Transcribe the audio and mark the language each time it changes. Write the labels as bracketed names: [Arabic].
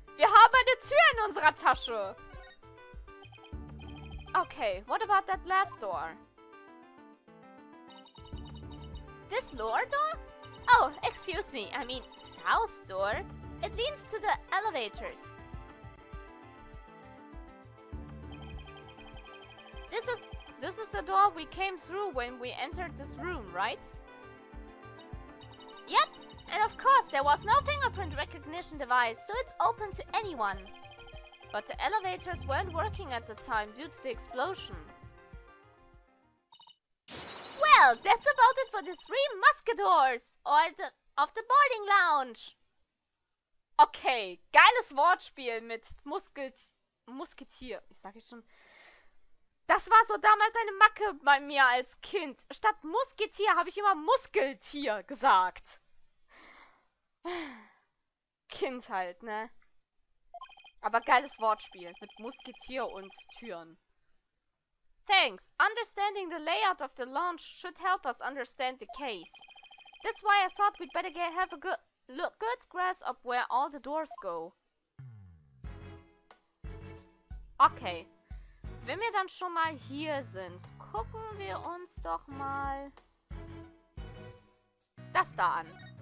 [German] Wir haben eine Tür in unserer Tasche. [English] Okay, what about that last door? This lower door? Oh, excuse me. I mean, south door. It leads to the elevators. This is the door we came through when we entered this room, right? Yep. And of course, there was no fingerprint recognition device, so it's open to anyone. But the elevators weren't working at the time due to the explosion. Well, that's about it for the 3 Musketeers of the boarding lounge. [German] Okay, geiles Wortspiel mit Musketier. Ich sage schon. Das war so damals eine Macke bei mir als Kind. Statt Musketier habe ich immer Muskeltier gesagt. Kind halt, ne? Aber geiles Wortspiel mit Musketier und Türen. [English] Thanks. Understanding the layout of the lounge should help us understand the case. That's why I thought we'd better have a good grasp of where all the doors go. Okay. [German] Wenn wir dann schon mal hier sind, gucken wir uns doch mal das da an.